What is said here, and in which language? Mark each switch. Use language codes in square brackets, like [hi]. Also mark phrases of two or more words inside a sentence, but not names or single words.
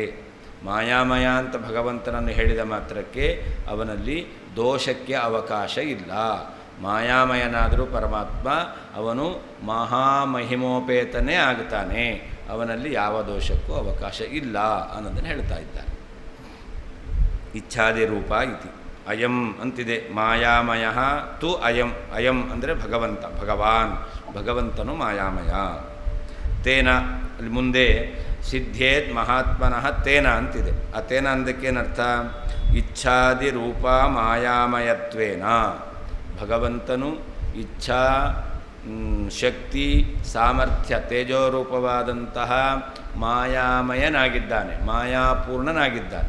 [kn] ಮಾಯಾಮಯ ಅಂತ ಭಗವಂತನನ್ನು ಹೇಳಿದ ಮಾತ್ರಕ್ಕೆ ಅವನಲ್ಲಿ ದೋಷಕ್ಕೆ ಅವಕಾಶ ಇಲ್ಲ. ಮಾಯಾಮಯನಾದರೂ ಪರಮಾತ್ಮ ಅವನು ಮಹಾಮಹಿಮೋಪೇತನೇ ಆಗ್ತಾನೆ, ಅವನಲ್ಲಿ ಯಾವ ದೋಷಕ್ಕೂ ಅವಕಾಶ ಇಲ್ಲ ಅನ್ನೋದನ್ನು ಹೇಳ್ತಾ ಇದ್ದಾರೆ. [sa] ಇಚ್ಛಾದಿ ರೂಪ ಇತಿ ಅಯಂ ಅಂತಿದೆ. ಮಾಯಾಮಯ ತು ಅಯಂ. [kn] ಅಯಂ ಅಂದರೆ ಭಗವಂತ, ಭಗವಾನ್, ಭಗವಂತನು ಮಾಯಾಮಯ. [sa] ತೇನ [kn] ಅಲ್ಲಿ ಮುಂದೆ [sa] ಸಿದ್ಧೇತ್ ಮಹಾತ್ಮನಃ ತೇನ ಅಂತಿದೆ. [kn] ಆ ತೇನ ಅಂದಕ್ಕೇನರ್ಥ? [sa] ಇಚ್ಛಾದಿ ರೂಪ ಮಾಯಾಮಯತ್ವೇನ [kn] ಭಗವಂತನು ಇಚ್ಛಾ ಶಕ್ತಿ ಸಾಮರ್ಥ್ಯ ತೇಜೋರೂಪವಾದಂತಹ ಮಾಯಾಮಯನಾಗಿದ್ದಾನೆ, ಮಾಯಾಪೂರ್ಣನಾಗಿದ್ದಾನೆ.